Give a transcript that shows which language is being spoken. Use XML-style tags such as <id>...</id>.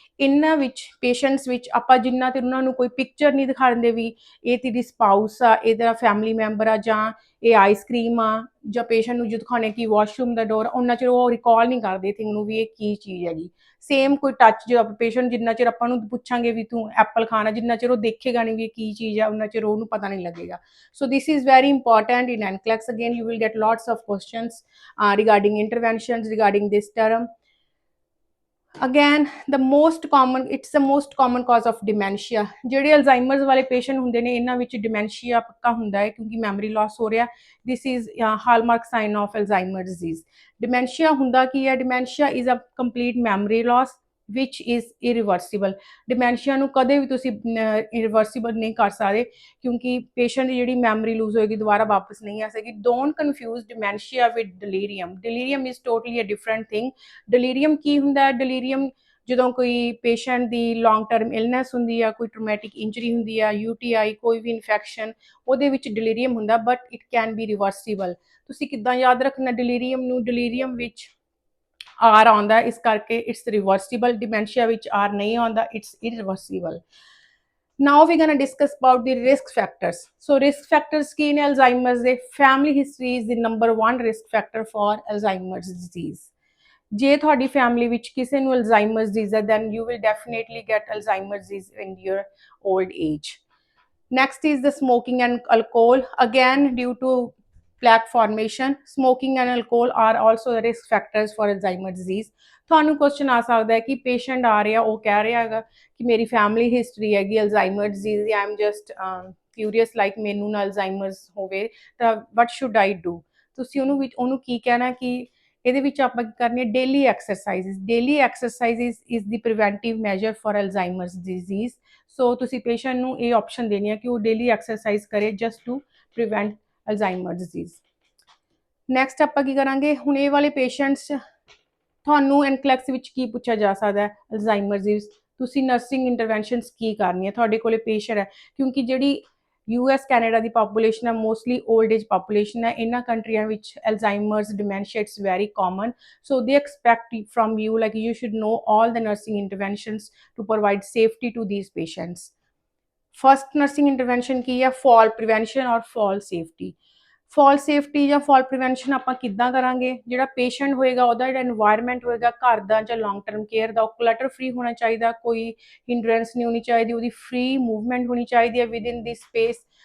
<pa>ਇਹਨਾਂ ਵਿੱਚ ਪੇਸ਼ੈਂਟਸ ਵਿੱਚ ਆਪਾਂ ਜਿੰਨਾ ਤੇ ਉਹਨਾਂ ਨੂੰ ਕੋਈ ਪਿਕਚਰ ਨਹੀਂ ਦਿਖਾਉਂਦੇ ਵੀ ਇਹ ਤੇਰੀ ਸਪਾਊਸ ਆ, ਇਹਦਾ ਫੈਮਿਲੀ ਮੈਂਬਰ ਆ, ਜਾਂ ਇਹ ਆਈਸਕ੍ਰੀਮ ਆ, ਜਾਂ ਪੇਸ਼ੈਂਟ ਨੂੰ ਜੋ ਦਿਖਾਉਣੇ ਕਿ ਵਾਸ਼ਰੂਮ ਦਾ ਡੋਰ, ਉਹਨਾਂ ਚਿਰ ਉਹ ਰਿਕਾਲ ਨਹੀਂ ਕਰਦੇ ਥਿੰਗ ਨੂੰ ਵੀ ਇਹ ਕੀ ਚੀਜ਼ ਹੈਗੀ। ਸੇਮ ਕੋਈ ਟੱਚ, ਜਦੋਂ ਆਪਾਂ ਪੇਸ਼ੈਂਟ ਜਿੰਨਾ ਚਿਰ ਆਪਾਂ ਨੂੰ ਪੁੱਛਾਂਗੇ ਵੀ ਤੂੰ ਐਪਲ ਖਾਣਾ, ਜਿੰਨਾ ਚਿਰ ਉਹ ਦੇਖੇਗਾ ਨਹੀਂ ਵੀ ਇਹ ਕੀ ਚੀਜ਼ ਆ, ਉਹਨਾਂ ਚਿਰ ਉਹਨੂੰ ਪਤਾ ਨਹੀਂ ਲੱਗੇਗਾ।</pa> <en>So this is very important in NCLEX. Again, you will get lots of questions regarding interventions regarding this term. Again it's the most common cause of dementia.</en> <pa>ਜਿਹੜੇ ਅਲਜ਼ਾਈਮਰਸ ਵਾਲੇ ਪੇਸ਼ੈਂਟ ਹੁੰਦੇ ਨੇ ਇਹਨਾਂ ਵਿੱਚ ਡਿਮੈਂਸ਼ੀਆ ਪੱਕਾ ਹੁੰਦਾ ਹੈ ਕਿਉਂਕਿ ਮੈਮਰੀ ਲਾਸ ਹੋ ਰਿਹਾ।</pa> <en>This is hallmark sign of Alzheimer disease.</en> <pa>Dementia ਹੁੰਦਾ ਕੀ ਹੈ?</pa> <en>Dementia is a complete memory loss which is irreversible.</en> <pa>Dementia ਨੂੰ ਕਦੇ ਵੀ ਤੁਸੀਂ ਇਰੀਵਰਸੀਬਲ ਨਹੀਂ ਕਰ ਸਕਦੇ ਕਿਉਂਕਿ ਪੇਸ਼ੈਂਟ ਦੀ ਜਿਹੜੀ ਮੈਮਰੀ ਲੂਜ਼ ਹੋਏਗੀ ਦੁਬਾਰਾ ਵਾਪਸ ਨਹੀਂ ਆ ਸਕੇਗੀ।</pa> <en>Don't confuse dementia with delirium. Delirium is totally a different thing.</en> <pa>ਡਿਲੀਰੀਅਮ ਕੀ ਹੁੰਦਾ ਹੈ? ਡਿਲੀਰੀਅਮ ਜਦੋਂ ਕੋਈ ਪੇਸ਼ੈਂਟ ਦੀ ਲੌਂਗ ਟਰਮ ਇਲਨੈਸ ਹੁੰਦੀ ਆ, ਕੋਈ ਟਰੋਮੈਟਿਕ ਇੰਜਰੀ ਹੁੰਦੀ ਆ, UTI, ਕੋਈ ਵੀ ਇਨਫੈਕਸ਼ਨ, ਉਹਦੇ ਵਿੱਚ ਡਿਲੀਰੀਅਮ ਹੁੰਦਾ,</pa> <en>But it can be reversible.</en> <pa>ਤੁਸੀਂ ਕਿੱਦਾਂ ਯਾਦ ਰੱਖਣਾ ਡਿਲੀਰੀਅਮ ਨੂੰ? ਡਿਲੀਰੀਅਮ ਵਿੱਚ ਆਰ ਆਉਂਦਾ, ਇਸ ਕਰਕੇ</pa> <en>It's reversible.</en> <pa>ਡਿਮੈਂਸ਼ੀਆ ਵਿੱਚ ਆਰ ਨਹੀਂ ਆਉਂਦਾ,</pa> <en>It's irreversible. Now we're going to discuss about the risk factors. So risk factors</en> <pa>ਕੀ ਨੇ</pa> <en>Alzheimer's ਦੇ? Family history is the number one risk factor for Alzheimer's disease.</en> <pa>ਜੇ ਤੁਹਾਡੀ ਫੈਮਿਲੀ ਵਿੱਚ ਕਿਸੇ ਨੂੰ ਅਲਜ਼ਾਈਮਰਸ ਡਿਜ਼ੀਜ਼ ਹੈ</pa> <en>then you will definitely get Alzheimer's disease in your old age. Next is the smoking and alcohol. Again, due to plaque formation, smoking and alcohol are also the risk factors for Alzheimer's disease.</en> <pa>ਤੁਹਾਨੂੰ question ਆ ਸਕਦਾ ਹੈ ਕਿ patient ਆ ਰਿਹਾ, ਉਹ ਕਹਿ ਰਿਹਾ ਹੈਗਾ ਕਿ ਮੇਰੀ ਫੈਮਿਲੀ ਹਿਸਟਰੀ ਹੈਗੀ Alzheimer disease ਦੀ,</pa> <en>I am just curious like</en> <pa>ਮੈਨੂੰ ਨਾ ਅਲਜ਼ਾਈਮਰਸ ਹੋਵੇ ਤਾਂ</pa> <en>What should I do.</en> <pa>ਤੁਸੀਂ ਉਹਨੂੰ ਕੀ ਕਹਿਣਾ ਕਿ ਇਹਦੇ ਵਿੱਚ ਆਪਾਂ ਕੀ ਕਰਨੀ ਹੈ?</pa> <en>Daily exercise. Daily exercise is the preventive measure for Alzheimer's disease.</en> <pa>ਸੋ ਤੁਸੀਂ ਪੇਸ਼ੈਂਟ ਨੂੰ ਇਹ ਆਪਸ਼ਨ ਦੇਣੀ ਹੈ ਕਿ ਉਹ ਡੇਲੀ ਐਕਸਰਸਾਈਜ਼ ਕਰੇ</pa> <en>Just to prevent Alzheimer disease.</en> <pa>Next ਆਪਾਂ ਕੀ ਕਰਾਂਗੇ? ਹੁਣ ਇਹ ਵਾਲੇ ਪੇਸ਼ੈਂਟਸ ਤੁਹਾਨੂੰ ਐਨਕਲੈਕਸ ਵਿੱਚ ਕੀ ਪੁੱਛਿਆ ਜਾ ਸਕਦਾ ਹੈ? Alzheimer disease. ਤੁਸੀਂ ਨਰਸਿੰਗ ਇੰਟਰਵੈਂਸ਼ਨਸ ਕੀ ਕਰਨੀ ਹੈ? ਤੁਹਾਡੇ ਕੋਲੇ ਪੇਸ਼ੈਂਟ ਹੈ ਕਿਉਂਕਿ ਜਿਹੜੀ US ਕੈਨੇਡਾ ਦੀ ਪਾਪੂਲੇਸ਼ਨ ਹੈ ਮੋਸਟਲੀ 올ਡ ਏਜ ਪਾਪੂਲੇਸ਼ਨ ਹੈ। ਇਹਨਾਂ ਕੰਟਰੀਆਂ ਵਿੱਚ ਅਲਜ਼ਾਈਮਰਸ dementia</pa> <en>It's very common. So they expect from you like you should know all the nursing interventions to provide safety to these patients. First nursing intervention</en> <pa>ਕੀ ਹੈ?</pa> <en>fall prevention or fall safety.</en> <pa>fall safety ਜਾਂ fall prevention ਆਪਾਂ ਕਿੱਦਾਂ ਕਰਾਂਗੇ? ਜਿਹੜਾ patient ਹੋਏਗਾ ਉਹਦਾ ਜਿਹੜਾ environment ਹੋਏਗਾ ਘਰ ਦਾ ਜਾਂ ਲੌਂਗ ਟਰਮ ਕੇਅਰ ਦਾ, ਉਹ ਕਲਟਰ ਫ੍ਰੀ ਹੋਣਾ ਚਾਹੀਦਾ, ਕੋਈ ਹਿੰਡਰੈਂਸ ਨਹੀਂ ਹੋਣੀ ਚਾਹੀਦੀ, ਉਹਦੀ ਫ੍ਰੀ ਮੂਵਮੈਂਟ ਹੋਣੀ ਚਾਹੀਦੀ ਹੈ</pa> <en>Within the space.</en>